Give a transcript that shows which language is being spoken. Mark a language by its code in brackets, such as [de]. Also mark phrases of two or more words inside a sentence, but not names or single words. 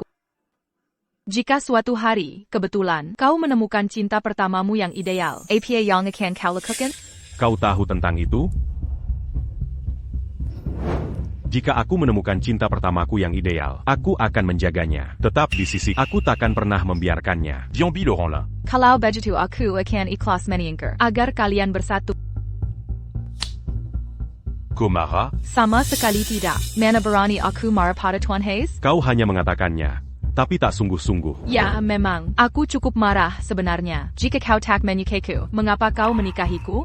[id] Jika suatu hari, kebetulan, kau menemukan cinta pertamamu yang ideal, apa yang akan kau lakukan? Kau tahu tentang itu? Jika aku menemukan cinta pertamaku yang ideal, aku akan menjaganya. Tetap di sisi aku takkan pernah membiarkannya. Diambi Laurent là. Kalau begitu aku akan ikhlas menyingkir agar kalian bersatu. Komara. Sama sekali tidak. Mana berani aku marah pada Tuan Hayes? Kau hanya mengatakannya. tapi tak sungguh-sungguh. Ya, memang. Aku cukup marah sebenarnya. Jika kau tak menyukaiku, mengapa kau menikahiku?